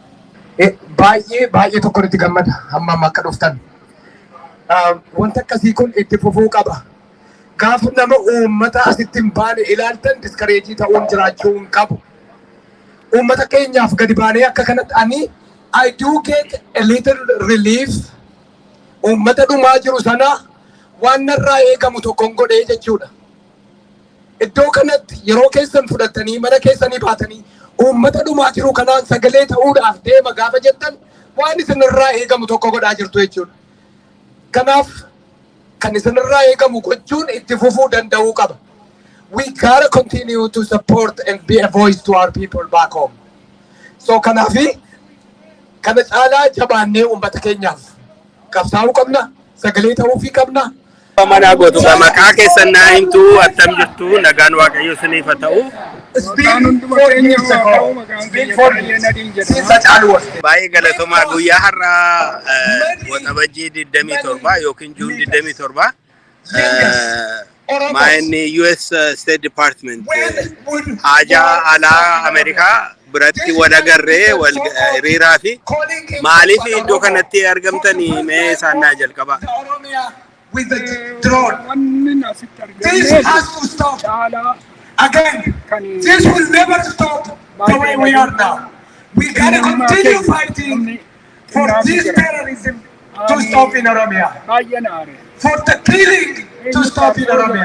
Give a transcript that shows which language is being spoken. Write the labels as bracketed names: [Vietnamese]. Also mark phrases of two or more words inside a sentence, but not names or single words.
[Oromo] Baay'ee tokko itti gammada hammam akka dhuftan. Wanta akkasii kun itti fufuu qaba. Gaafa nama uummata asitti hin baane ilaaltan diskareejii ta'uun jiraachuu hin qabu. Uummata keenyaaf gadi baanee akka kanatti ani [English] I do get a little relief. [Oromo] Uummata dhumaa jiru sana waan narraa eegamu tokkoon godhee jechuudha. Iddoo kanatti yeroo keessan fudhattanii mana keessanii baatanii uummata dhumaa jiru kanaan sagalee ta'uudhaaf deema gaafa jettan waan isinirraa eegamu tokko godhaa jirtu jechuudha. Kanaaf kan isinirraa eegamu gochuun itti fufuu danda'uu qaba. [English] we gotta continue to support and be a voice to our people back home. [Oromo] So kanafi kana caalaa jabaannee uummata keenyaaf qabsaa'uu qabna, sagalee ta'uu fi qabna. Mana gotu maqaa keessan naa himtu attam jirtu nagaan waaqayyo isiniif haa ta'u. Baay'ee galatoomaa guyyaa har'aa waxabajjii 27 yookiin Juun 27 maayinni US State Department haajaa alaa Ameerikaa biratti wal agarree wal hiriiraa fi maaliif iddoo kanatti argamtanii mee isaan naa jalqaba. [English] With the drone. This has to stop. Again, this will never stop the way we are now. We gotta continue fighting for this terrorism to stop in Oromia. For the killing to stop in Oromia.